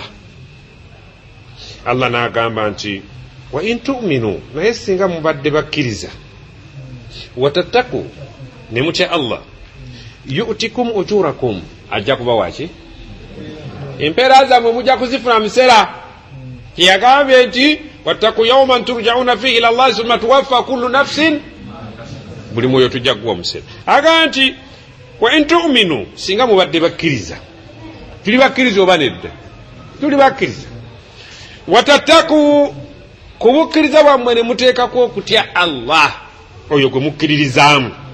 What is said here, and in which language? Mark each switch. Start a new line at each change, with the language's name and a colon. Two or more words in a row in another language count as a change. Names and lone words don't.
Ganda: Allah n'agamba nti
Arabic: وإن تؤمنوا,
Ganda: naye singa mubadde bakkiriza, watattaku ne mutya Allah,
Arabic: يؤتكم أجوركم,
Ganda: ajja kubawa ki? Empeera zammwe mujja kuzifuna musera. Yagambye nti
Arabic: واتقوا يوما ترجعون فيه إلى الله ثم توفى كل نفس,
Ganda: buli mwoyo tujja kuwa musera. Agamba nti
Arabic: وإن تؤمنوا,
Ganda: singa mubadde bakkiriza. Tuli bakkiriza oba nedda? Tuli bakkiriza. Watattaku, kubukkiriza bwammwe ne muteekako okutya Allah oyo gwe mukkiririzaamu.